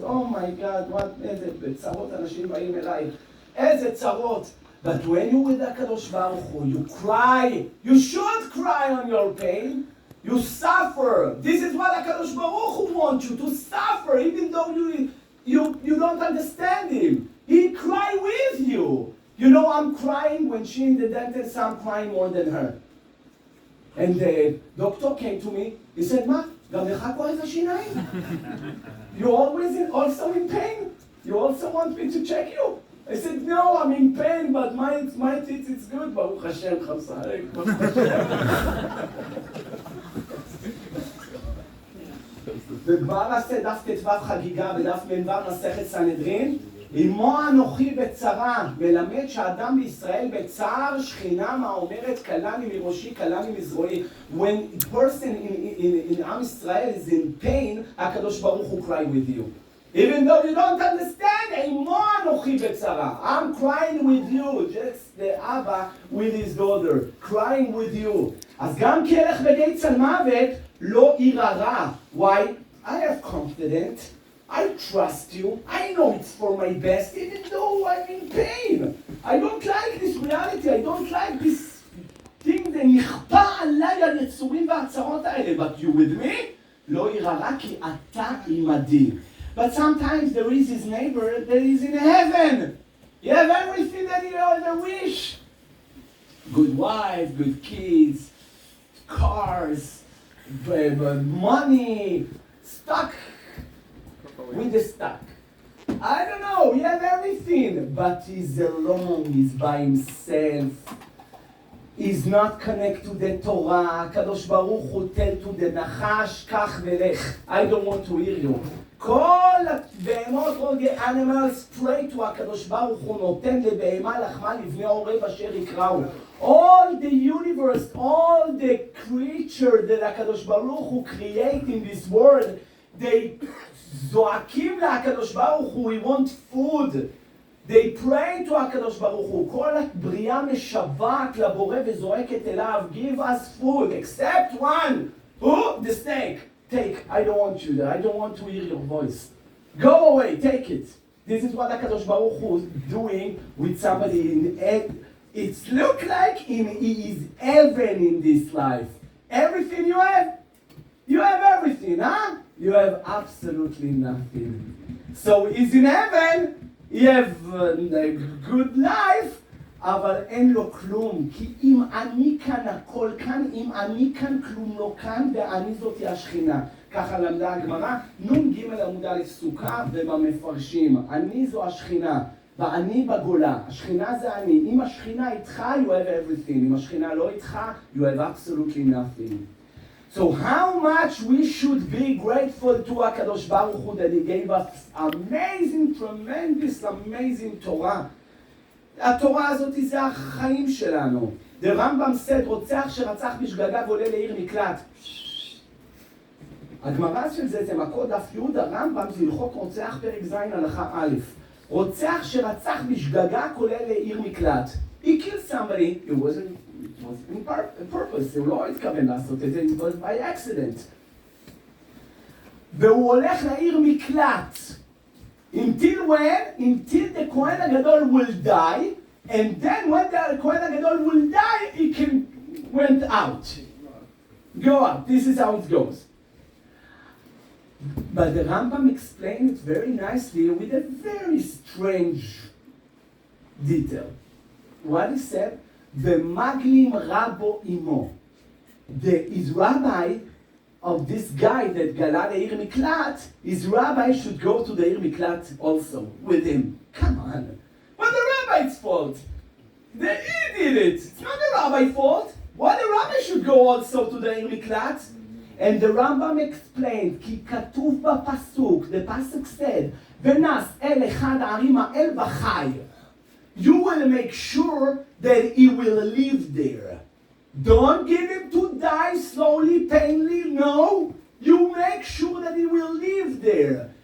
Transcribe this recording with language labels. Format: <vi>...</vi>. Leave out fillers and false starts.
<en>Oh my God,</en> <he>איזה בצרות אנשים באים אליי. איזה צרות.</he> <en>But when you're with HaKadosh Baruch Hu, you cry. You should cry on your pain. You suffer. This is what HaKadosh Baruch Hu wants you to suffer, even though you don't understand him. He cry with you. You know, I'm crying when she in the dentist, I'm crying more than her. And the doctor came to me. He said,</en> <he>מה? גם לך כואב השיניים?</he> <en>You also in pain? You also want me to check you? I said, no, I'm in pain, but my teeth is good.</en> <he>Baruch Hashem, Chamsarek. בגמרא עשה דף ט"ו חגיגה בדף מ"ו מסכת סנהדרין, אמו אנוכי בצרה, מלמד שאדם בישראל בצער שכינה מה אומרת קלני מראשי קלני מזרועי.</he> <en>When a person in עם ישראל is in pain, הקדוש ברוך הוא cry with you. Even though you don't understand,</en> <he>אמו אנוכי בצרה.</he> <en>I'm crying with you, just the Abba with his daughter, crying with you.</en> <he>אז גם כי אלך בגיא צר מוות, לא ירא רע.</he> <en>Why? I have confidence. I trust you. I know it's for my best, even though I'm in pain. I don't like this reality. I don't like this thing that</en> <he>נכפה עליי היצורים והצרות האלה.</he> <en>But you with me?</en> <he>לא ירא רע כי אתה עמדי.</he> <en>But sometimes there is his neighbor that is in heaven. You have everything that you ever wish. Good wife, good kids, cars, money, stuck with the stuck. I don't know, he have everything, but he's alone, he's by himself. He's not connected to the Torah. Kadosh Baruch Hu tell to the Nachash, kach velech. I don't want to hear you.</en> <he>כל הבהמות,</he> <en>all the animals pray to</en> <he>הקדוש ברוך הוא, נותן לבהמה לחמה לבני עורב אשר יקראו.</he> <en>All the universe, all the creature that הקדוש ברוך הוא create in this world, they זועקים להקדוש ברוך הוא, we want food. They pray to הקדוש ברוך הוא.</en> <he>כל הבריאה משוועת לבורא וזועקת אליו,</he> <en>give us food, except one. Who? The snake. Take, I don't want you there. I don't want to hear your voice. Go away, take it. This is what HaKadosh Baruch Hu is doing with somebody in heaven. It looks like he is heaven in this life. Everything you have everything, huh? You have absolutely nothing. So he's in heaven, he have a good life,</en> <he>אבל אין לו כלום, כי אם אני כאן הכל כאן, אם אני כאן כלום לא כאן, ואני זאתי השכינה. ככה למדה הגמרא, נ"ג עמוד א' סוכה ובמפרשים. אני זו השכינה, ואני בגולה. השכינה זה אני. אם השכינה איתך,</he> <en>you have everything.</en> <he>אם השכינה לא איתך,</he> <en>you have absolutely nothing. So how much we should be grateful to HaKadosh Baruch Hu that he gave us amazing, tremendous, amazing Torah.</en> <he>התורה הזאת זה החיים שלנו. The רמב"ם said, רוצח שרצח בשגגה ועולה לעיר מקלט. הגמרא של זה מכות דף י' הרמב"ם זה הלכות רוצח פרק ז' הלכה א'. רוצח שרצח בשגגה כולל לעיר מקלט.</he> <en>He killed somebody, it was in purpose,</en> <he>הוא לא התכוון לעשות את זה,</he> <en>it was by accident.</en> <he>והוא הולך לעיר מקלט.</he> <en>Until when? Until the Kohen HaGadol will die, and then when the Kohen HaGadol will die, he can went out. Go out. This is how it goes. But the Rambam explained it very nicely with a very strange detail. What he said, "V'maglim rabo imo." His rabbi of this guy that gala le'ir miklat, his rabbi should go to the ir miklat also with him. Come on. What the rabbi's fault? He did it. It's not the rabbi's fault. Why the rabbi should go also to the ir miklat? And the Rambam explained,</en> <he>כי כתוב בפסוק,</he> <en>the pasuk said,</en> <he>ונס אל אחד הערים האל בחי.</he> <en>You will make sure that he will live there. Don't give him to die slowly, painfully, no. You make sure that he will live there.</en>